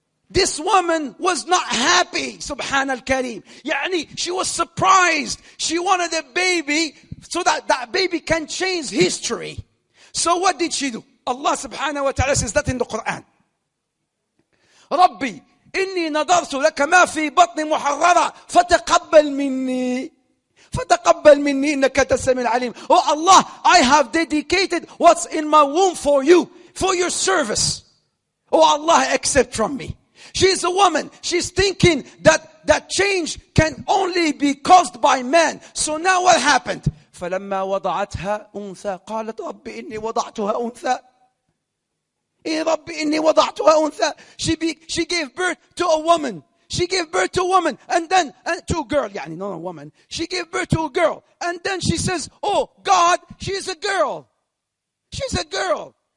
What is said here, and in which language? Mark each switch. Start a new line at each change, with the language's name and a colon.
English: This woman was not happy, Subhan al-Kareem. She was surprised. She wanted a baby so that that baby can change history. So what did she do? Allah subhanahu wa ta'ala says that in the Quran.
Arabic: ربي إني نظرت لك ما في بطني محررة فتقبل مني إنك أنت السميع العليم.
English: Oh Allah, I have dedicated what's in my womb for you, for your service. Oh Allah, accept from me. She's a woman. She's thinking that change can only be caused by man. So now what happened?
Arabic: فلما وضعتها أنثى قالت رب إني وضعتها أنثى. رب إني وضعتها أنثى.
English: She gave birth to a woman. She gave birth to a woman, and then to a girl. Not a woman. She gave birth to a girl, and then she says, "Oh God, she's a girl. She's a girl."